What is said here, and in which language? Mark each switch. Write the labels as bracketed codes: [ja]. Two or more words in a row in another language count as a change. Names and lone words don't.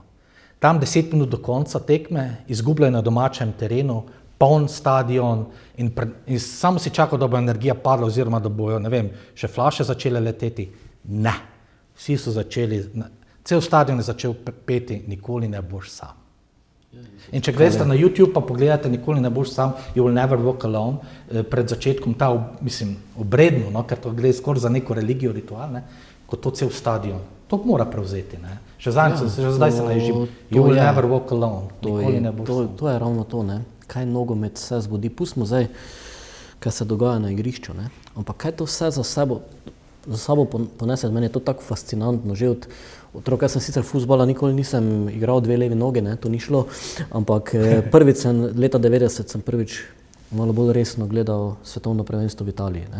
[sl] Tam 10 minut do konca tekme, izgubljali na domačem terenu, poln stadion in samo si čakal, da bo energija padla oziroma da bojo, ne vem, še flaše začele leteti. Ne, vsi so začeli, cel stadion je začel peti, nikoli ne boš sam. In če greste na YouTube pa pogledate Nikoli ne boš sam, [en] You will never walk alone, [sl] pred začetkom ta, mislim, obredno, no, ker to gre skoraj za neko religijo, ritual, ne, kot to cel stadion. To mora prevzeti, ne. Še zdaj se naježim, [en] You will never walk alone, [sl] nikoli ne boš sam. To je ravno to, ne. Kaj nogomet se zgodi, pustimo zdaj kaj se dogaja na igrišču, ne. Ampak kaj to vse za sabo ponese, meni je to tako fascinantno, že od otroka. Jaz sem sicer fuzbala nikoli nisem igral 2 levi nogi, ne, to ni šlo, ampak prvič leta 90 sem prvič malo bolj resno gledal svetovno prvenstvo v Italiji, ne.